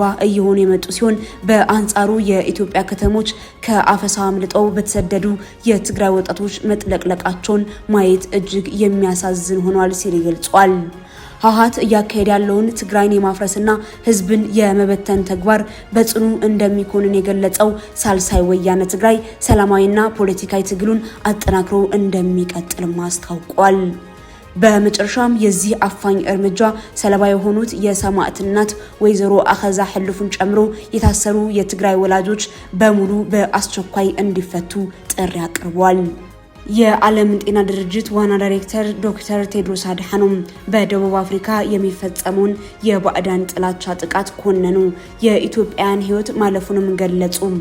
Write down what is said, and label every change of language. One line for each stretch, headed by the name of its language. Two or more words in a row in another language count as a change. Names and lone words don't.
Amharic: እየሆኑ የመጡ ሲሆን በአንጻሩ የኢትዮጵያ ከተሞች ከአፈሳ አምልጠው በተሰደዱ የትግራይ ወጣቶች መጥለቅለቃቸውን ማየት እጅግ የሚያሳዝን ሆኗል ሲል ገልጿል። ህወሓት እያካሄደ ያለውን ትግራይን የማፍረስና ህዝብን የመበተን ተግባር በጽኑ እንደሚኮንን የገለጸው ሳልሳይ ወያነ ትግራይ ሰላማዊና ፖለቲካዊ ትግሉን አጠናክሮ እንደሚቀጥልም አስታውቋል። በመጨረሻም የዚህ አፋኝ እርምጃ ሰለባ የሆኑት የሰማዕት እናት ወይዘሮ አኸዛ ሕልፉን ጨምሮ የታሰሩ የትግራይ ወላጆች በሙሉ በአስቸኳይ እንዲፈቱ ጥሪ አቅርቧል። የዓለም ጤና ድርጅት ዋና ዳይሬክተር ዶክተር ቴድሮስ አድሓኖም በደቡብ አፍሪካ የሚፈጸመውን የባዕዳን ጥላቻ ጥቃት ኮነኑ። የኢትዮጵያን ህይወት ማለፉንም ገለጹ።